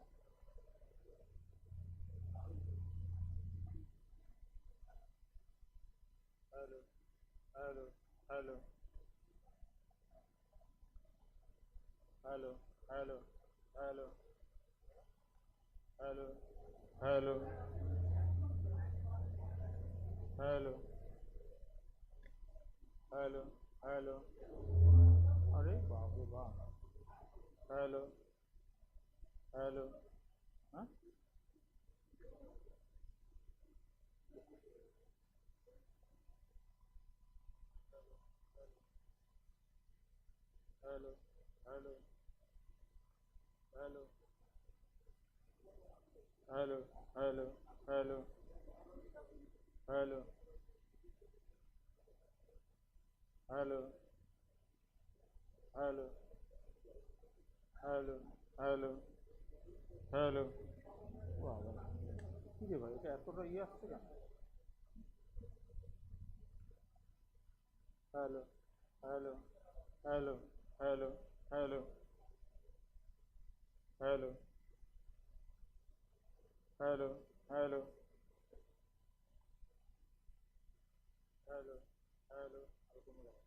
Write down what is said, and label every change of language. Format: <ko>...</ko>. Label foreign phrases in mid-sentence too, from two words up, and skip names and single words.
<en>hello, hello, hello, hello, hello, hello, hello, hello, hello, hello, hello,</en> <bn>আরে বাপ রে বাপ,</bn> <en>hello, hello, हाँ? Hello, hello, hello, hello, hello, hello, hello, hello, hello, hello, hello, hello.</en> <bn>Wow. কি রে ভাই, এটা এতটা ইয়ে আসছে কেন?</bn> <en>hello, hello, hello, hello, hello, hello, hello, hello, hello, hello,</en> <bn>আর কোনো জায়গায়।</bn>